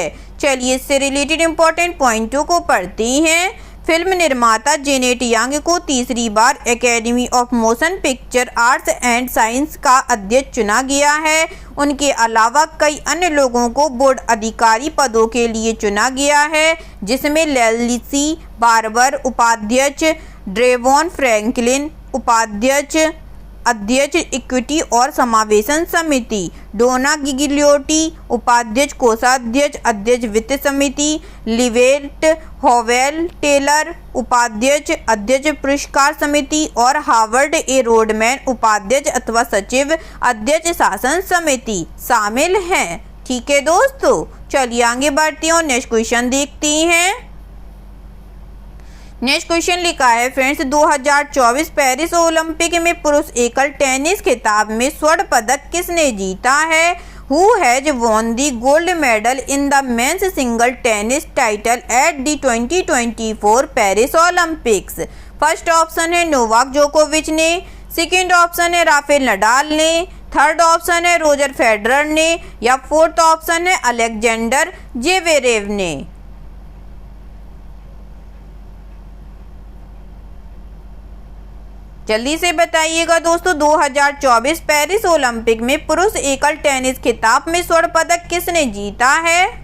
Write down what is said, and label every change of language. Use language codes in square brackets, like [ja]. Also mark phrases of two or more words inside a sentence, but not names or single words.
[hi] चलिए इससे [en] related important points [hi] को पढ़ते हैं। फिल्म निर्माता जेनेट यांग को तीसरी बार एकेडमी ऑफ मोशन पिक्चर आर्ट्स एंड साइंस का अध्यक्ष चुना गया है। उनके अलावा कई अन्य लोगों को बोर्ड अधिकारी पदों के लिए चुना गया है, जिसमें लेलिसी बार्बर उपाध्यक्ष, ड्रेवॉन फ्रैंकलिन उपाध्यक्ष, अध्यक्ष इक्विटी और समावेशन समिति, डोना गिगलियोटी उपाध्यक्ष कोषाध्यक्ष अध्यक्ष वित्त समिति, लिवेट होवेल टेलर उपाध्यक्ष अध्यक्ष पुरस्कार समिति और हार्वर्ड ए रोडमैन उपाध्यक्ष अथवा सचिव अध्यक्ष शासन समिति शामिल हैं। ठीक है दोस्तों, चलिए आगे बढ़ते हैं और [en] next question [hi] देखते हैं। [en] next question [hi] लिखा है फ्रेंड्स, 2024 पेरिस ओलंपिक में पुरुष एकल टेनिस खिताब में स्वर्ण पदक किसने जीता है? [en] Who has won the gold medal in the men's single tennis title at the 2024 पेरिस ओलंपिक्स? first option [hi] है नोवाक जोकोविच ने, [en] second option [hi] है राफेल नडाल ने, [en] third option [hi] है रोजर फेडरर ने या [en] fourth option [hi] है अलेक्जेंडर जेवेरेव ने। जल्दी से बताइएगा दोस्तों, 2024 पेरिस ओलंपिक में पुरुष एकल टेनिस खिताब में स्वर्ण पदक किसने जीता है?